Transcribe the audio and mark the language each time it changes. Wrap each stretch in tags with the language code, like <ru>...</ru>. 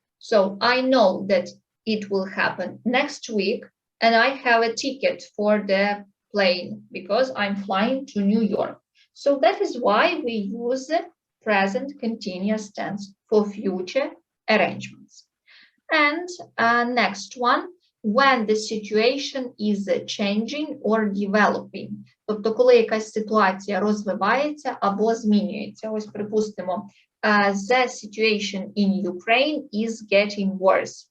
<en>So I know that it will happen next week, and I have a ticket for the plane because I'm flying to New York. So that is why we use present continuous tense for future arrangements. And next one, when the situation is changing or developing.</en> <uk>Тобто, коли якась ситуація розвивається або змінюється. Ось, припустимо,</uk> <en>the situation in Ukraine is getting worse.</en>